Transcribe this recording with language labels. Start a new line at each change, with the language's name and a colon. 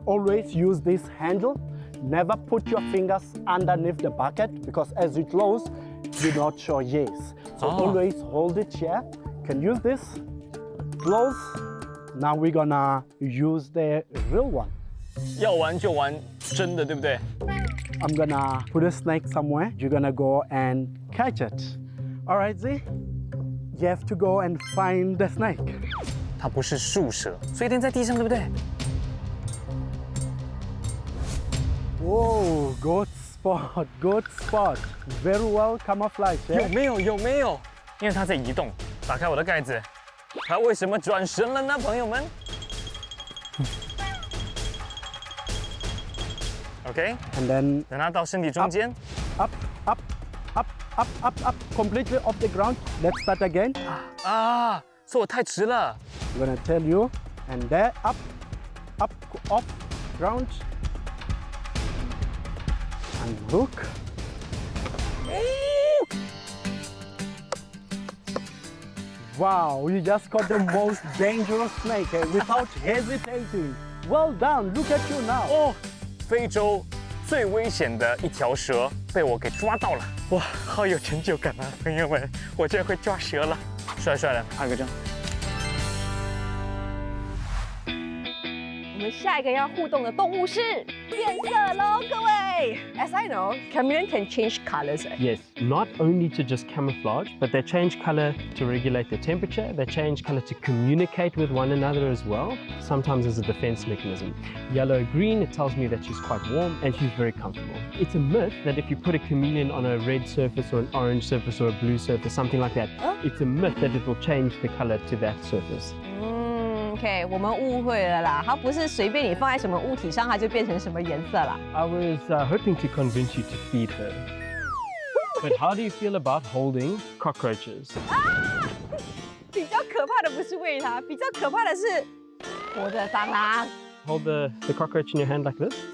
English: Always use this handle. Never put your fingers underneath the bucket because as it flows, you're not sure yes. So always hold it here. You can use this close. Now we're gonna use the real one.
Chinese: 要玩就玩真的，对不对？
English: I'm gonna put a snake somewhere. You're gonna go and catch it. All right, Z? You have to go and find the snake.
Chinese: 它不是树蛇，所以一定在地上，对不对？
English: Whoa, good spot, good spot. Very well camouflaged.
Chinese: 有没有？有没有？因为它在移动。打开我的盖子，它为什么转身了呢，朋友们 ？OK，
English: And then
Chinese: 等它到身体中间
English: up, up, up, up, up, up, completely off the ground. Let's start again.
Chinese: 啊，说我太迟了。
English: I'm gonna tell you. And there, up, up, off, ground. And look. Wow, you just caught the most dangerous snake without hesitating. Well done, look at you now.
Chinese: 哦，非洲最危险的一条蛇被我给抓到了，哇，好有成就感啊，朋友们，我居然会抓蛇了，帅帅的，拍个照。我们下一个要互动的动物是变色龙，各位。
English: As I know, chameleon can change colors. Yes, not only to just camouflage, but they change color to regulate the temperature. They change color to communicate with one another as well, sometimes as a defense mechanism. Yellow, green, it tells me that she's quite warm and she's very comfortable. It's a myth that if you put a chameleon on a red surface or an orange surface or a blue surface, something like that, it's a myth that it will change the color to that surface.
Chinese: OK， 我们误会了啦，它不是随便你放在什么物体上，它就变成什么颜色啦。
English: I was hoping to convince you to feed her. But how do you feel about holding cockroaches?
Chinese: 比较可怕的不是喂它，比较可怕的是活的蟑螂。
English: Hold the cockroach in your hand like this.